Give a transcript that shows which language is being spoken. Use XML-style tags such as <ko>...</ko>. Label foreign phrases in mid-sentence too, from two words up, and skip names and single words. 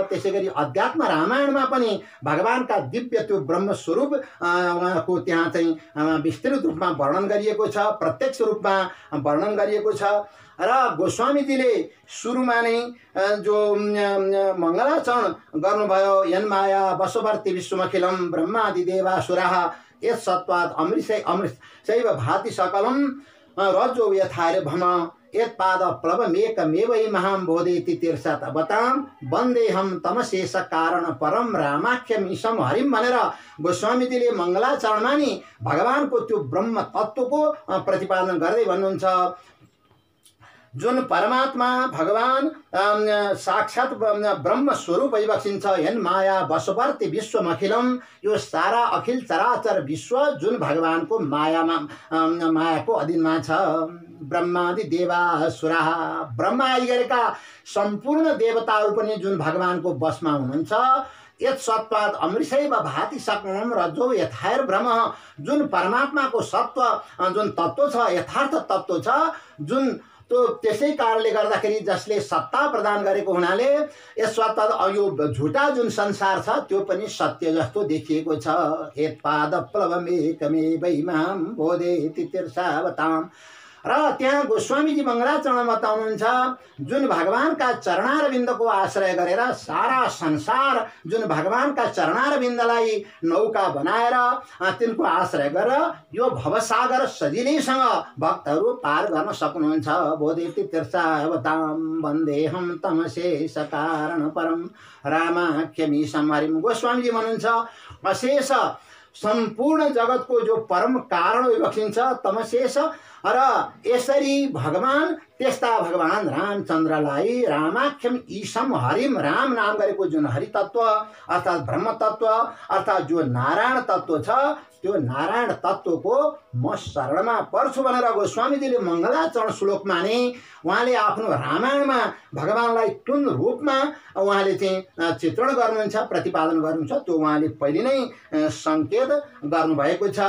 <ne>त्यसै गरी अध्यात्म रामायणमा पनि भगवानका दिव्य त्यो ब्रह्म स्वरूप उहाँको त्यहाँ चाहिँ विस्तृत रूपमा वर्णन गरिएको छ, प्रत्यक्ष रूपमा वर्णन गरिएको छ। र गोस्वामीजीले सुरुमा नै जो मङ्गलाचरण गर्नुभयो,</ne> <sa>यन्माया वशवर्ती विश्वमखिलम ब्रह्मादि देवासुराः यत् सत्वात् अमृतैव भाति सकलम रज्जो यथार्भम यत्पाद प्लवमेकमेवै महां बोधेति तीर्षात् अवतां वन्देहं तमशेष कारण परम रामाख्यमीशम हरिम</sa> <ne>भनेर गोस्वामीजीले मङ्गलाचरणमा नि भगवानको त्यो ब्रह्म तत्त्वको प्रतिपादन गर्दै भन्नुहुन्छ। जुन परमात्मा भगवान साक्षात ब्रह्म स्वरूप भइबक्सिन्छ।</ne> <sa>हेन माया वशवर्ती विश्वमखिलम,</sa> <ne>यो सारा अखिल चराचर विश्व जुन भगवानको मायाको अधीनमा छ।</ne> <sa>ब्रह्मादि देवासुराः,</sa> <ne>ब्रह्मा आदि गरेका सम्पूर्ण देवताहरू पनि जुन भगवानको वशमा हुनुहुन्छ।</ne> <sa>यत् सत्वात् अमृतैव भाति सकलम रज्जो यथार्भम,</sa> <ne>जुन परमात्माको सत्व जुन तत्त्व छ, यथार्थ तत्त्व छ जुन, तो त्यसै कारणले गर्दाखेरि जसले सत्ता प्रदान गरेको हुनाले यस सत्ता यो झुटा जुन संसार छ त्यो पनि सत्य जस्तो देखिएको छ।</ne> <sa>यत्पाद प्लवमेकमेवै मां बोधेति तीर्षावतां।</sa> <ne>र त्यहाँ गोस्वामीजी मङ्गलाचरणमा बताउनुहुन्छ जुन भगवानका चरणारविन्दको आश्रय गरेर सारा संसार जुन भगवानका चरणारविन्दलाई नौका बनाएर तिनको आश्रय गरेर यो भवसागर सजिलैसँग भक्तहरू पार गर्न सक्नुहुन्छ।</ne> <sa>बोधेति तीर्षावतां वन्देहं तमशेष कारण परम रामाख्यमीशम हरिम।</sa> <ne>गोस्वामीजी भन्नुहुन्छ अशेष सम्पूर्ण जगतको जो परम कारण भइबक्सिन्छ तमशेष। र यसरी भगवान त्यस्ता भगवान रामचन्द्रलाई</ne> <sa>रामाख्यम ईशम हरिम,</sa> <ne>राम नाम गरेको जुन हरि तत्त्व अर्थात् ब्रह्म तत्त्व अर्थात् जो नारायण तत्त्व छ त्यो नारायण तत्त्वको म शरणमा पर्छु भनेर गोस्वामीजीले मङ्गलाचरण श्लोकमा नै उहाँले आफ्नो रामायणमा भगवानलाई कुन रूपमा उहाँले चाहिँ चित्रण गर्नुहुन्छ, प्रतिपादन गर्नुहुन्छ त्यो उहाँले पहिले नै सङ्केत गर्नुभएको छ।</ne>